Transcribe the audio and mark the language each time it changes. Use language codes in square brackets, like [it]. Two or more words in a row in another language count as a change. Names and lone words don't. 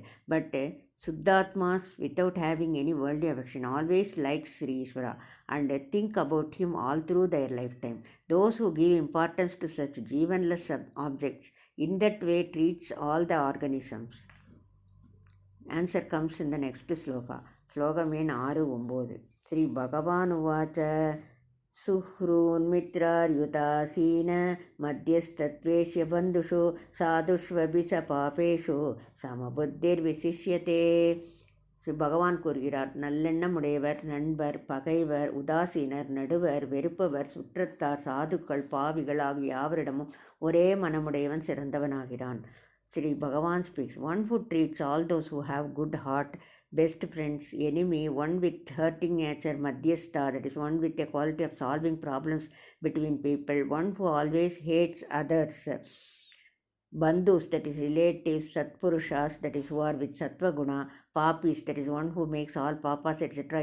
[en] But Suddhatmas, without having any worldly affection, always like Sri Iswara and think about him all through their lifetime. Those who give importance to such jivanless objects in that way treats all the organisms. Answer comes in the next sloka. [sa] Slokam 6-9 श्री भगवान् उवाच सुहृन् मित्रार्युदासीन मध्यस्थद्वेष्य बन्धुषु साधुष्वपि पापेषु समबुद्धिर्विशिष्यते. [ta] ஸ்ரீ பகவான் கூறுகிறார், நல்லெண்ணமுடையவர், நண்பர், பகைவர், உதாசீனர், நடுவர், வெறுப்பவர், சுற்றத்தார், சாதுக்கள், பாவிகள் ஆகிய யாவரிடமும் ஒரே மனமுடையவன் சிறந்தவனாகிறான். [en] Sri Bhagavan speaks, one who treats all those who have good heart, best friends, enemy, one with hurting nature, madhyastha, that is one with a quality of solving problems between people, one who always hates others, bandhus, that is relatives, satpurushas, that is who are with sattva guna, papis, that is one who makes all papas etc.